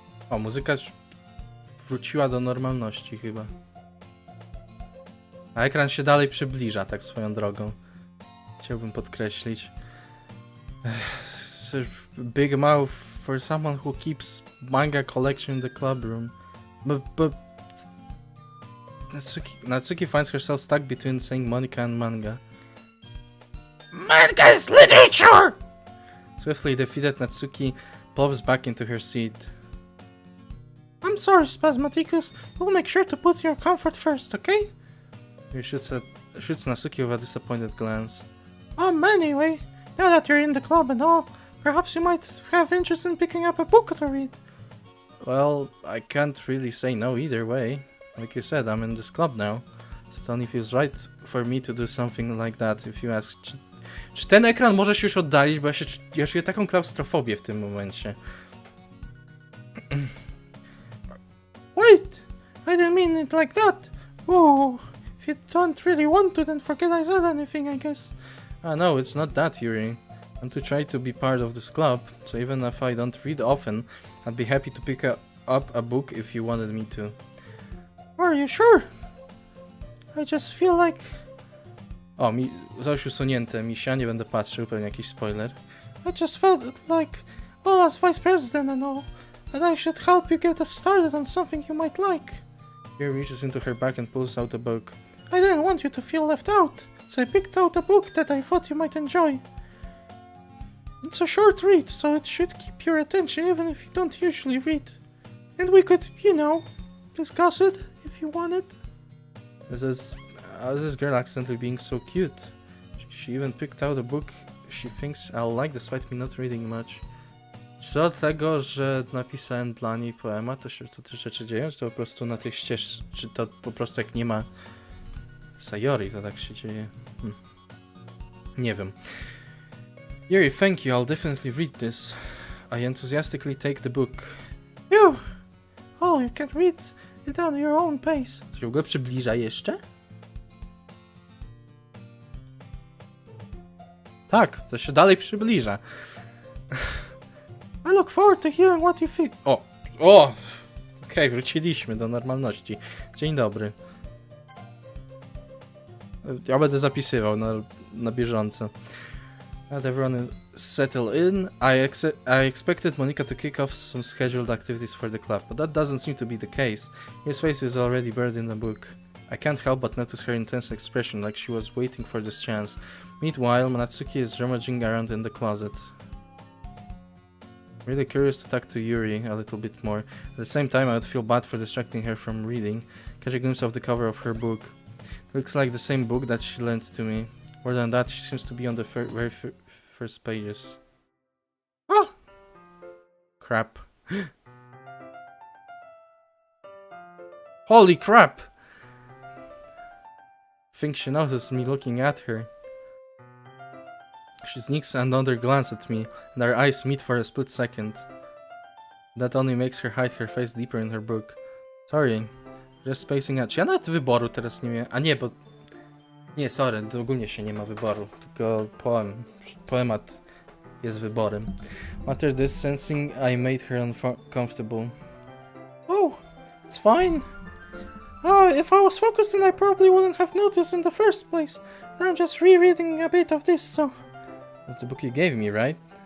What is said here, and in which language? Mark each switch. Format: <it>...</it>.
<pl>O, muzyka wróciła do normalności chyba. A ekran się dalej przybliża, tak swoją drogą. Chciałbym podkreślić.</pl> <en>Big mouth for someone who keeps manga collection in the club room. But Natsuki finds herself stuck between saying Monica and manga. Manga is literature! Swiftly defeated, Natsuki plops back into her seat. I'm sorry, Spasmaticus. We'll make sure to put your comfort first, okay? You should set Shoots Nasuki with a disappointed glance. Anyway, now that you're in the club and all, perhaps you might have interest in picking up a book to read. Well, I can't really say no either way. Like you said, I'm in this club now. So it only feels right for me to do something like that, if you ask.</en> <pl>Czy ten ekran może się już oddalić, bo ja czuję taką klaustrofobię w tym momencie.</pl> <en>Wait! I didn't mean it like that! Oh, if you don't really want to, then forget I said anything, I guess. No, it's not that, Yuri. I want to try to be part of this club, so even if I don't read often, I'd be happy to pick up a book if you wanted me to. Are you sure? I just feel like...</en> <pl>O, coś usunięte, misia, nie będę patrzył, pewnie jakiś spoiler.</pl> <en>I just felt like, well, as vice president and all, that I should help you get started on something you might like. Yuri reaches into her bag and pulls out a book. I didn't want you to feel left out, so I picked out a book that I thought you might enjoy. It's a short read, so it should keep your attention even if you don't usually read. And we could, you know, discuss it if you wanted. This girl accidentally being so cute. She even picked out a book she thinks I'll like despite me not reading much.</en> <pl>Czy od tego, że napisałem dla niej poemat, to się to te rzeczy dzieją? Czy to po prostu na tej ścieżce, czy to po prostu jak nie ma Sayori, to tak się dzieje? Nie wiem.</pl> <en>Yuri, thank you, I'll definitely read this. I enthusiastically take the book. You! Oh, you can read it on your own pace.</en> <pl>To się w ogóle przybliża jeszcze? Tak, to się dalej przybliża.</pl> <en>I look forward to hearing what you think.</en> <pl>Okej, wróciliśmy do normalności. Dzień dobry. Ja będę zapisywał na bieżąco.</pl> <en>Not everyone is settled in. I expected Monica to kick off some scheduled activities for the club, but that doesn't seem to be the case. His face is already buried in the book. I can't help but notice her intense expression, like she was waiting for this chance. Meanwhile, Natsuki is rummaging around in the closet. Really curious to talk to Yuri a little bit more. At the same time, I would feel bad for distracting her from reading. Catch a glimpse of the cover of her book. It looks like the same book that she lent to me. More than that, she seems to be on the very first pages. Oh! Crap. Holy crap! I think she noticed me looking at her. She sneaks another glance at me, and our eyes meet for a split second. That only makes her hide her face deeper in her book.</en> <pl>Sorry, just spacing out. Czy ja nawet wyboru teraz nie miałem? A nie, bo... Nie, sorry, ogólnie się nie ma wyboru, tylko poemat jest wyborem.</pl> <en>After this, sensing I made her uncomfortable. Oh, it's fine. If I was focused, then I probably wouldn't have noticed in the first place. I'm just rereading a bit of this, so... That's the book you gave me, right?</en>